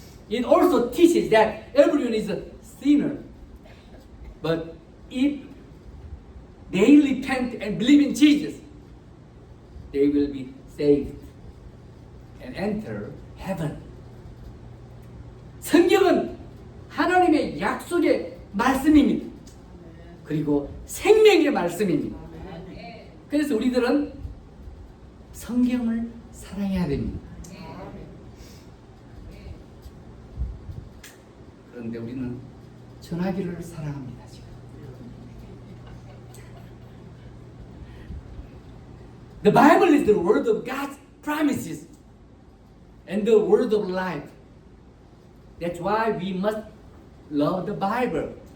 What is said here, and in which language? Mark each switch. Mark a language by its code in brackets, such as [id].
[en] It also teaches that everyone is a sinner, but if they repent and believe in Jesus, they will be saved and enter heaven. [ko] 성경은 하나님의 약속의 말씀입니다. 그리고 생명의 말씀입니다. 그래서 우리들은 성경을 사랑해야 됩니다. 그런데 우리는 전화기를 사랑합니다. 지금. [en] The Bible is the word of God's promises and the word of life. That's why we must love the Bible.